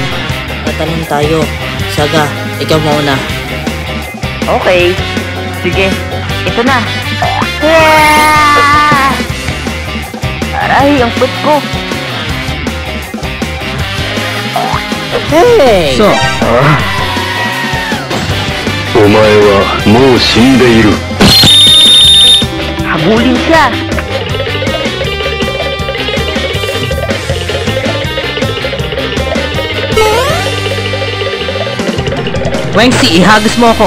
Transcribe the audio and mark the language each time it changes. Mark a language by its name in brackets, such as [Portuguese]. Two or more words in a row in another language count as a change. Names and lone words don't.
[Filipino] Tatanong tayo. Saga, ikaw mauna. Okay. Sige. Ito na. Aray, ang put ko. [English] Hey! So, [Japanese] お前はもう死んでいる。 [Filipino] Habulin siya. Wednesday, ihagis mo ako.